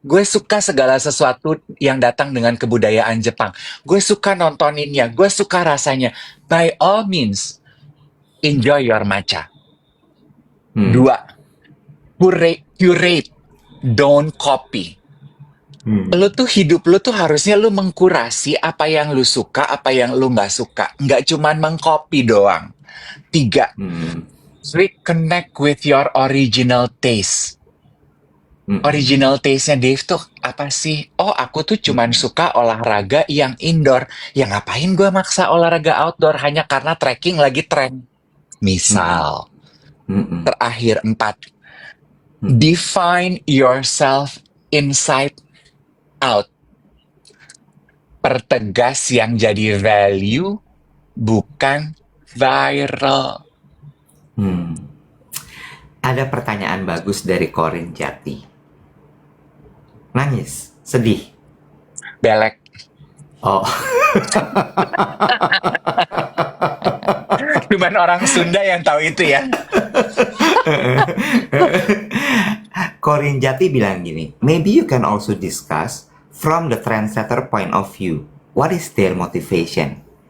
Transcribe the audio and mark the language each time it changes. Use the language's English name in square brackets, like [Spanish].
[Indonesian] Gue suka segala sesuatu yang datang dengan kebudayaan Jepang. Gue suka nontoninnya. Gue suka rasanya. [English] By all means, enjoy your matcha. 2, curate. Don't copy. [Indonesian] Lu tuh hidup lu tuh harusnya lu mengkurasi apa yang lu suka, apa yang lu nggak suka. Nggak cuman mengcopy doang. [English] 3, reconnect with your original taste. [Indonesian] Original taste-nya Dave tuh apa sih? Oh, aku tuh cuman suka olahraga yang indoor. Ya ngapain gue maksa olahraga outdoor hanya karena trekking lagi tren? Misal. [English] Terakhir 4, define yourself inside out. [Indonesian] Pertegas yang jadi value, bukan viral. Ada pertanyaan bagus dari Corin Jati. Nangis, sedih. Belek. Oh. Cuman orang Sunda yang tahu itu ya. Corin Jati bilang gini, [English] maybe you can also discuss from the trendsetter point of view. What is their motivation?